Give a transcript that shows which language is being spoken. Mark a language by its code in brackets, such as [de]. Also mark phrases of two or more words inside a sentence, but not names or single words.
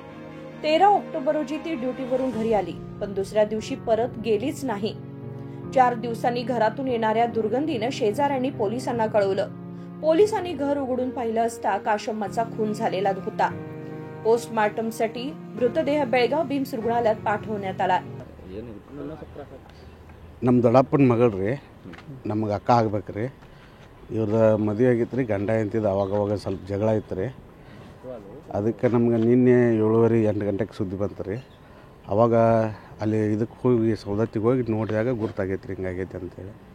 [mr] 13 ऑक्टोबर रोजी ती ड्युटीवरून घरी आली, पण दुसऱ्या दिवशी परत गेलीच नाही. 4 दिवसांनी घरातून येणाऱ्या दुर्गंधीनं शेजाऱ्यांनी पोलिसांना कळवलं. पोलिसांनी घर उघडून पाहिलं असता काशम्माचा खून झालेला होता. पोस्टमार्टमसाठी मृतदेह बेळगाव बिम्स रुग्णालयात पाठवण्यात आला. [kn] ನಮ್ಮ ದೊಡ್ಡಪ್ಪನ ಮಗಳ್ರಿ, ನಮಗೆ ಅಕ್ಕ ಆಗ್ಬೇಕ್ರಿ. ಇವ್ರದ್ದು ಮದುವೆ ಆಗಿತ್ತು ರೀ. ಗಂಡ ಎಂತಿದ್ದು ಅವಾಗವಾಗ ಸ್ವಲ್ಪ ಜಗಳ ಇತ್ತು ರೀ. ಅದಕ್ಕೆ ನಮ್ಗೆ ನಿನ್ನೆ 7:30-8 ಗಂಟೆಗೆ ಸುದ್ದಿ ಬಂತು ರೀ. ಅವಾಗ ಅಲ್ಲಿ ಇದಕ್ಕೆ ಹೋಗಿ ಸೌದತ್ತಿಗೆ ಹೋಗಿ ನೋಡಿದಾಗ ಗುರ್ತಾಗೈತೆ ರೀ, ಹಿಂಗಾಗೈತೆ ಅಂತೇಳಿ.